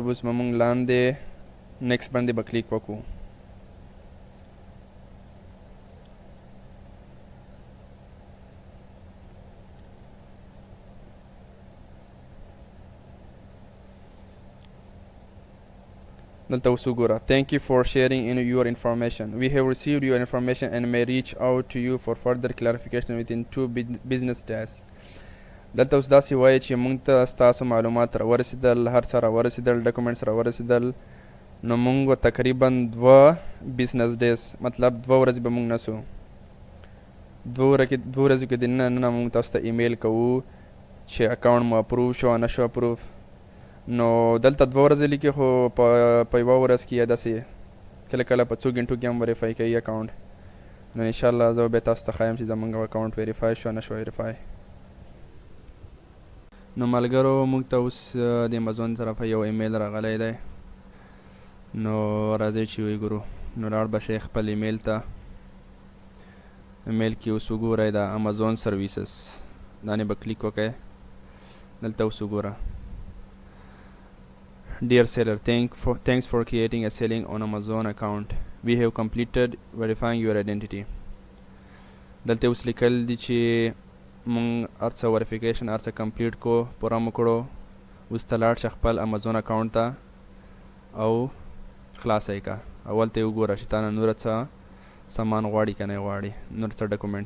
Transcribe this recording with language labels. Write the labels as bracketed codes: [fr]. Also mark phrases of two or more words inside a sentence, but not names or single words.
[ps] اوس به مونږ لاندې نیکسټ باندې به کلیک وکړو. دلته اوس وګوره، [en] thank you for sharing in your information. We have received your information and may reach out to you for further clarification within 2 business days. [ps] دلته اوس داسې وایي چې موږ ته ستاسو معلومات راورسېدل، هر څه راورسېدل، ډاکومنټس راورسېدل. نو موږ تقریبا 2 [en] business days [ps] مطلب 2 ورځې به موږ نسو. 2 ورځو کې دننه موږ تاسو ته ایمیل کوو چې اکاونټ مو اپروو شو نه شو اپروف. نو دلته 2 ورځې لیکي، خو په 1 ورځ کې یا داسې کله کله په 2 غنټو کې هم ویریفای کوي اکاونټ. نو انشاءالله زه به تاسو ته ښایم چې زموږ اکاونټ ویریفای شو نه شو ویریفای. نو ملګرو موږ ته اوس د امازون طرفه یو ایمیل راغلی دی. نو راځئ چې وګورو. نو لاړ به شئ خپل ایمیل ته. ایمیل کې اوس وګورئ دا امازون سرویسز، دا نه به کلیک وکړئ. دلته اوس وګوره، [en] Dear seller, thanks for creating a selling on Amazon account. We have completed verifying your identity. [ps] دلته اوس لیکل دي چې مونږ هر څه وریفیکیشن هر څه کمپلیټ کو، پوره مو کړو. اوس ته لاړ شه خپل امازون اکاونټ ته او خلاصه کا. اول ته وګوره چې تا نه نور څه سامان غواړي که نه غواړي، نور څه ډاکومنټس.